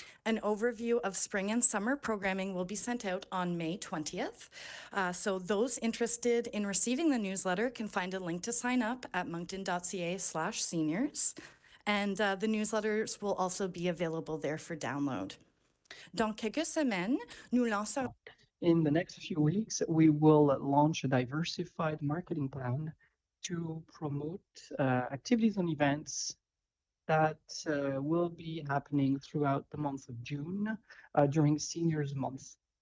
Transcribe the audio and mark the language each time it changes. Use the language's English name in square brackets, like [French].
[English] An overview of spring and summer programming will be sent out on May 20th. So those interested in receiving the newsletter can find a link to sign up at moncton.ca/seniors. And the newsletters will also be available there for download. [French] Dans quelques semaines, nous lancerons. [English] In the next few weeks, we will launch a diversified marketing plan to promote activities and events that will be happening throughout the month of June during Seniors Month.